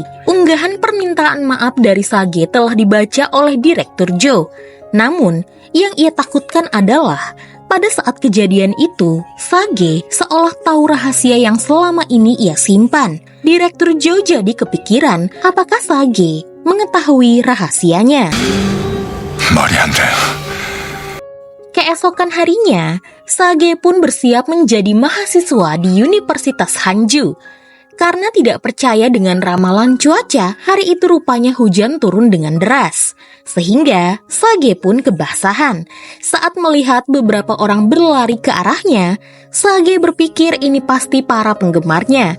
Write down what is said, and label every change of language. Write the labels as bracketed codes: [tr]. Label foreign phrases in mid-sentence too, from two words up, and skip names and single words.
[id] Unggahan permintaan maaf dari Sage telah dibaca oleh Direktur Joe. Namun, yang ia takutkan adalah pada saat kejadian itu, Sage seolah tahu rahasia yang selama ini ia simpan. Direktur Joe jadi kepikiran apakah Sage mengetahui rahasianya. [ko] 말이 안 돼. [id] Keesokan harinya, Sage pun bersiap menjadi mahasiswa di Universitas Hanju. Karena tidak percaya dengan ramalan cuaca, hari itu rupanya hujan turun dengan deras. Sehingga Sage pun kebasahan. Saat melihat beberapa orang berlari ke arahnya, Sage berpikir ini pasti para penggemarnya.